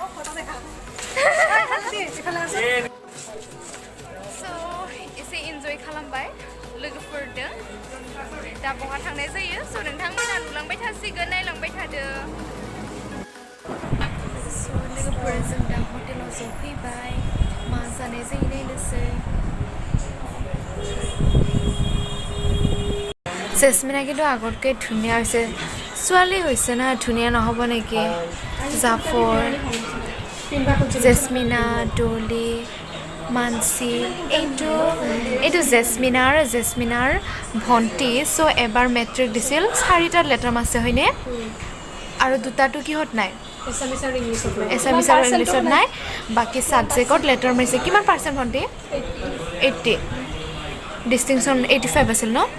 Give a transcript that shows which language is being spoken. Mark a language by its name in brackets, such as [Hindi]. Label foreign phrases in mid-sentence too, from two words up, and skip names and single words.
[Bodo] so एसे एन्जय खालामबाय लोगोफोरजों दा बहा थांनाय जायो स नोंथांमोना नुलांबाय थासिगोन नायलांबाय थादो स लोगोफोरजों दा हटेलाव जफैबाय मा जानाय जायो नायनोसै [Assamese] জেসমিনা কিন্তু আগতকৈ ধুনীয়া হৈছে ছোৱালী হৈছে না ধুনীয়া নহ'ব নেকি জাফৰ জেসমিনা ডলি মানসি এইটো জেসমিনাৰ ভণ্টি চ' এবাৰ মেট্ৰিক দিছিল 4টা লেটাৰ মাছে হয়নে আৰু দুটাটো কিহত নাই এছামিছ আৰু ইংলিছত নাই বাকী ছাবজেক্টত লেটাৰ মাৰিছে কিমান পাৰ্চেণ্ট ভণ্টি 80 ডিষ্টিংশ্যন 85 আছিল ন